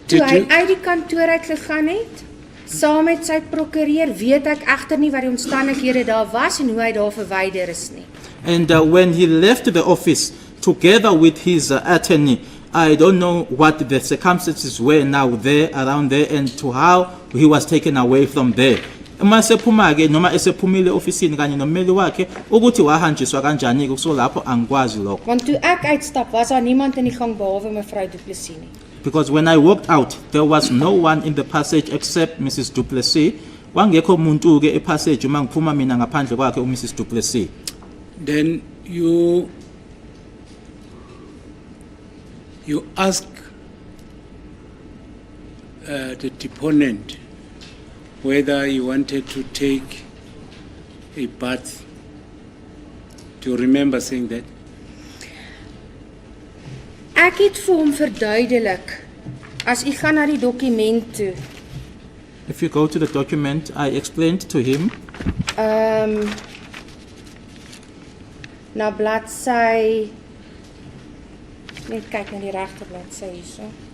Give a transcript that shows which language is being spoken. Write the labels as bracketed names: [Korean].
[Afrikaans] Toe hy uit die kantoor uit gegaan het, saam met sy prokureur, weet ek egter nie wat die omstandighede daar was en hoe hy daar verwyder is nie. [English] And when he left the office together with his attorney, I don't know what the circumstances were now there, around there, and to how he was taken away from there. [Zulu] Uma sephuma-ke noma esephumile ofisini kanye nommeli wakhe ukuthi wahanjiswa kanjani-ke kuso lapho angikwazi lokho. [Afrikaans] Want toe ek uitstap, was daar niemand in die gang behalwe mevrou Du Plessis nie. [English] Because when I walked out, there was no one in the passage except Mrs. [Zulu] Du Plessis. Wangekho umuntu-ke epassage uma ngiphuma mina ngaphandle kwakhe uMrs. Du Plessis. [English] Then you ask the deponent whether he wanted to take a bath. Do you remember saying that? [Afrikaans] Ek het vir hom verduidelik, as u gaan na die dokument toe, [English] If you go to the document, I explained to him [Afrikaans] na bladsy, net kyk na die regte bladsy hierso.